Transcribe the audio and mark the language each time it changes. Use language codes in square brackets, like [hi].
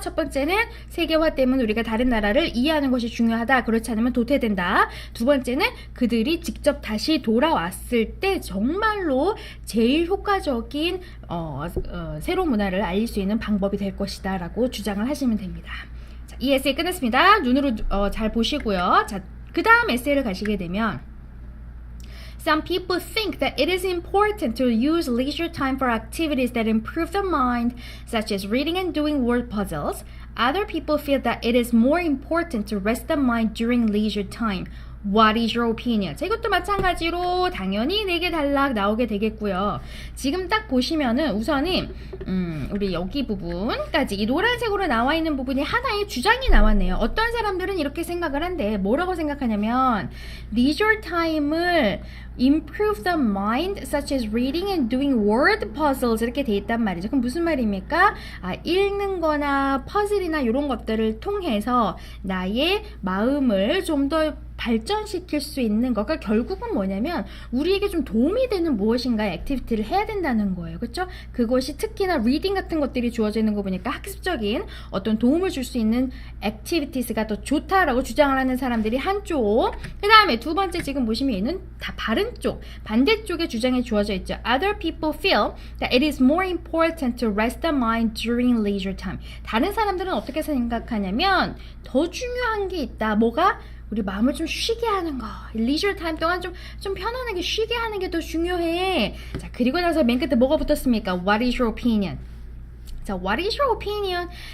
[ko] 첫 번째는 세계화 때문에 우리가 다른 나라를 이해하는 것이 중요하다. 그렇지 않으면 도태된다. 두 번째는 그들이 직접 다시 돌아왔을 때 정말로 제일 효과적인 새로운 문화를 알릴 수 있는 방법이 될 것이다 라고 주장을 하시면 됩니다. 자, 이 에세이 끝냈습니다. 눈으로 잘 보시고요. 자, 그 다음 에세이를 가시게 되면 [en] Some people think that it is important to use leisure time for activities that improve the mind, such as reading and doing word puzzles. Other people feel that it is more important to rest the mind during leisure time. What is your opinion? [ko] 자, 이것도 마찬가지로 당연히 4개 단락 나오게 되겠고요. 지금 딱 보시면은 우선은 우리 여기 부분까지 이 노란색으로 나와 있는 부분이 하나의 주장이 나왔네요. 어떤 사람들은 이렇게 생각을 한대. 뭐라고 생각하냐면 leisure time을 [en] improve the mind such as reading and doing word puzzles [ko] 이렇게 돼 있단 말이죠. 그럼 무슨 말입니까? 읽는 거나 퍼즐이나 이런 것들을 통해서 나의 마음을 좀 더 발전시킬 수 있는 거가 결국은 뭐냐면 우리에게 좀 도움이 되는 무엇인가의 액티비티를 해야 된다는 거예요. 그렇죠? 그것이 특히나 리딩 같은 것들이 주어져 있는 거 보니까 학습적인 어떤 도움을 줄 수 있는 액티비티스가 더 좋다라고 주장을 하는 사람들이 한쪽. 그 다음에 두 번째 지금 보시면 얘는 다 바른 쪽, 반대쪽에 주장이 주어져 있죠. [en] Other people feel that it is more important to rest the mind during leisure time. [ko] 다른 사람들은 어떻게 생각하냐면 더 중요한 게 있다. 뭐가? 우리 마음을 좀 쉬게 하는 거. 리저 타임 동안 좀 편안하게 쉬게 하는 게 더 중요해. 자, 그리고 나서 맨 끝에 뭐가 붙었습니까? [en] What is your opinion? [ko] 자, [en] what is your opinion?